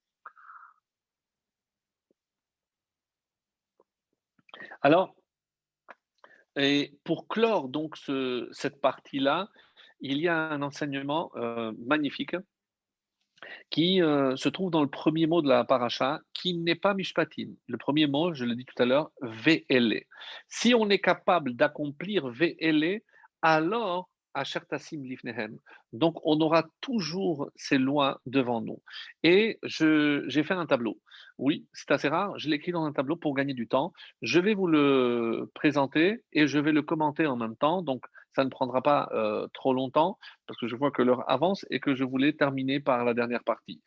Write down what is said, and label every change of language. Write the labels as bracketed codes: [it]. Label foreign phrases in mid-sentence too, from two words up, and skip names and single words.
[fr] Alors, et pour clore donc cette partie-là, il y a un enseignement magnifique qui se trouve dans le premier mot de la paracha, qui n'est pas mishpatim. Le premier mot, je l'ai dit tout à l'heure, ve'ele. Si on est capable d'accomplir ve'ele, alors [he] אשר תשים לפניהם. [fr] Donc on aura toujours ces lois devant nous. Et j'ai fait un tableau. Oui, c'est assez rare. Je l'ai écrit dans un tableau pour gagner du temps. Je vais vous le présenter et je vais le commenter en même temps. Donc ça ne prendra pas trop longtemps parce que je vois que l'heure avance et que je voulais terminer par la dernière partie.